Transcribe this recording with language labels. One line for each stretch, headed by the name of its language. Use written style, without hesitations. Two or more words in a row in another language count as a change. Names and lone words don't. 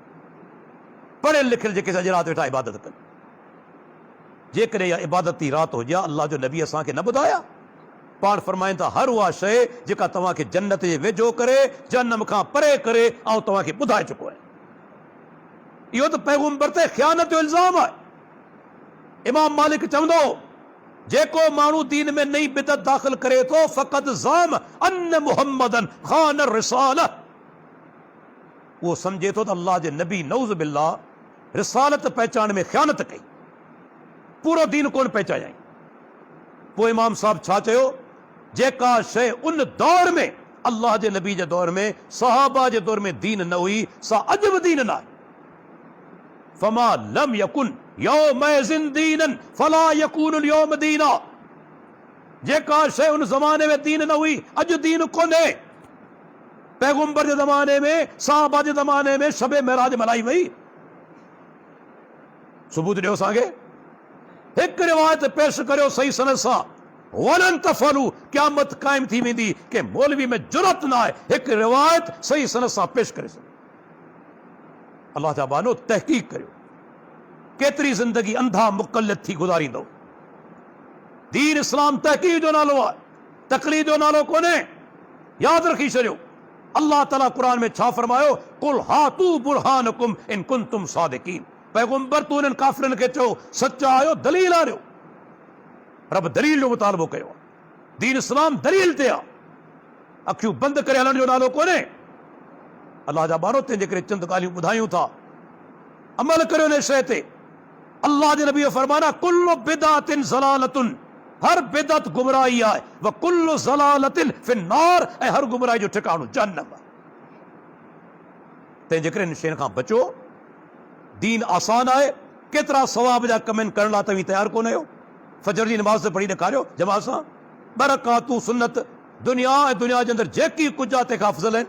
Sindhi: पढ़ियल लिखियल जेके सॼी राति वेठा इबादत कनि, जेकॾहिं इहा इबादती राति हुजे अल्लाह जो नबी असांखे न ॿुधाया, पाण फरमाइनि था हर उहा शइ जेका तव्हांखे जन्नत जे वेझो करे, जहन्नम खां परे करे, ऐं तव्हांखे ॿुधाए चुको आहे। इहो त पैगंबर ते ख़यानत जो इल्ज़ाम आहे। इमाम मालिक चवंदो, जेको माण्हू दीन में नई बिदत दाख़िल करे थो फ़क़त
Arabic: زعم أن محمدا خان الرسالة,
Sindhi: उहो सम्झे थो त अल्लाह जे नबी
Arabic: نعوذ بالله
Sindhi: रिसालत पहचान में ख़यानत कई, पूरो दीन कोन पहचायाई। पोइ इमाम साहब छा चयो, जेका शइ उन दौर में अल्लाह जे नबी जे दौर में सहाबा जे दौर में दीन न हुई, सा अॼु बि दीन न आहे।
Arabic: فما لم يكن يومئذ دينا فلا يكون اليوم دينا,
Sindhi: जेका शइ उन ज़माने में दीन न हुई अॼु दीन कोन्हे। पैगंबर जे ज़माने में, सहाबा जे ज़माने में शब महराज मल्हाई वई, सबूत ॾियो असांखे, हिकु रिवायत पेश करियो सही सनद सां,
Arabic: ولن تفعلوا,
Sindhi: क़यामत क़ाइम थी वेंदी कि मौलवी में जुरत न आहे हिकु रिवायत सही सनद सां पेश करे सघे। अल्लाह जा बानो तहक़ीक़ करियो, केतिरी ज़िंदगी अंधा मुक़ल्लिद थी गुज़ारींदो। दीन इस्लाम तहक़ीक़ जो नालो आहे, तक़लीद जो नालो कोन्हे, यादि रखी छॾियो। अल्लाह ताला क़ुरान में छा फरमायो,
Arabic: قل هاتوا برهانكم إن كنتم صادقين,
Sindhi: पैगंबर तू इन्हनि काफ़िरनि खे चओ सचा आहियो, दलील आणियो। रब दलील जो मुतालबो कयो, दीन इस्लाम दलील ते आहे, अखियूं बंदि करे हलण जो नालो कोन्हे। अल्लाह जा बारो, तंहिंजे करे चंद ॻाल्हियूं ॿुधायूं था, अमल करियो हिन शइ ते। अल्लाह जे नबी फरमाना,
Arabic: كل بدعة ضلالة,
Sindhi: हर बिदअत गुमराही आहे,
Arabic: وكل ضلالة في النار,
Sindhi: ऐं हर गुमराही जो ठिकाणो जहन्नम आहे। तंहिंजे करे हिन शयुनि खां बचो। दीन आसान आहे, केतिरा सवाब जा कम करण लाइ तव्हीं तयारु कोन आहियो। फजर जी नमाज़ पढ़ी ॾेखारियो जमात सां, 2 रकातूं सुन्नत, दुनिया ऐं दुनिया जे अंदरि जेकी कुझु आहे तंहिंखां अफ़ज़ल आहिनि।